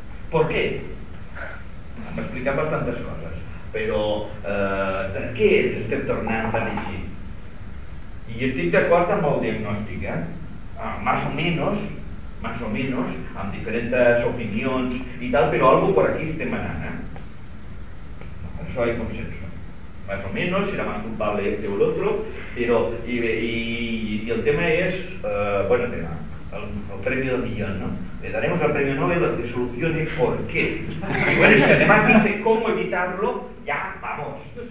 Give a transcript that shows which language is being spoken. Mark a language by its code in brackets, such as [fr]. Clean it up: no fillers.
[es] ¿Por qué? Me explican bastantes cosas, pero [ca] ¿per qué ens estem tornant tan així? [es] Y estoy de acuerdo con el diagnóstico, más o menos. Más o menos, [ca] amb diferents opinions i tal, però algo per aquí estem anant, eh? Això hi ha consenso. [es] Más o menos, [ca] serà més culpable este o l'altre, però, i el tema és, bueno, tema, el premi del millón, no? [es] Le daremos el premio Nobel que solucione por qué. Y bueno, si además dice cómo evitarlo, ya, vamos.